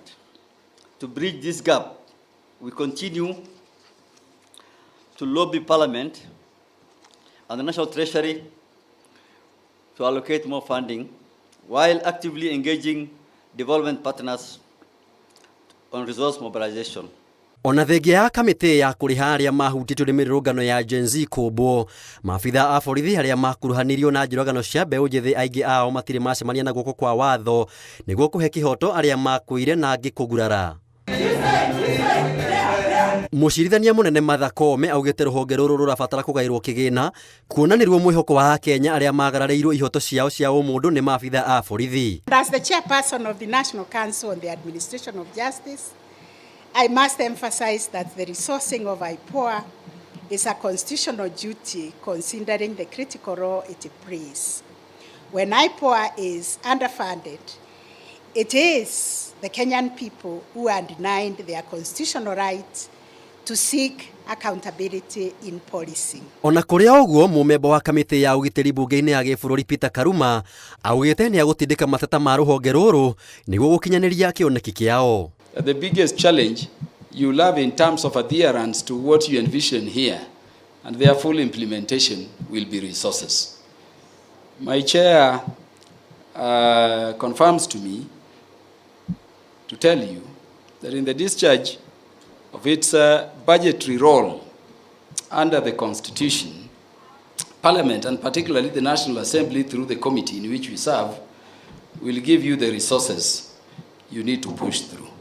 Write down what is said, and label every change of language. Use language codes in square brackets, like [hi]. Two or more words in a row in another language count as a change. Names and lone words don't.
[en] To bridge this gap, we continue to lobby Parliament and the National Treasury to allocate more funding while actively engaging development partners on resource mobilization. [ki] Ona thengia ya kamĩtĩ ya kũrĩha arĩa mahutĩtio nĩ mĩrũrũngano ya Gen Z kũmbwo, maabitha a borithi arĩa makuruhanirio na njũragano cia mbeũ njĩthĩ aingĩ ao matirĩ macemania na guoko kwa watho nĩguo kũhe kĩhoto arĩa makuire na angĩ kũgurara. Mũcirithania mũnene Martha Koome augĩte rũhonge rũrũ rũrabatara kũgaĩrwo kĩgĩna kuona nĩruo mwĩhoko wa Akenya arĩa magararĩirwo ihoto ciao cia ũmũndũ nĩ maabitha a borithi. [en] As the chairperson of the National Council on the Administration of Justice, I must emphasize that the resourcing of IPOA is a constitutional duty considering the critical role it plays. When IPOA is underfunded, it is the Kenyan people who are denied their constitutional right to seek accountability in policing. [ki] Ona kũrĩa ũguo mũmemba wa kamĩtĩ ya ũgitĩri bunge-inĩ ya gĩbũrũri Peter Karuma augĩte nĩ agũtindĩka mateta ma rũhonge rũrũ nĩguo gũkinyanĩria kĩoneki kĩao. [en] The biggest challenge you have in terms of adherence to what you envision here and their full implementation will be resources. My chair confirms to me to tell you that in the discharge of its budgetary role under the Constitution, Parliament and particularly the National Assembly through the committee in which we serve will give you the resources you need to push through.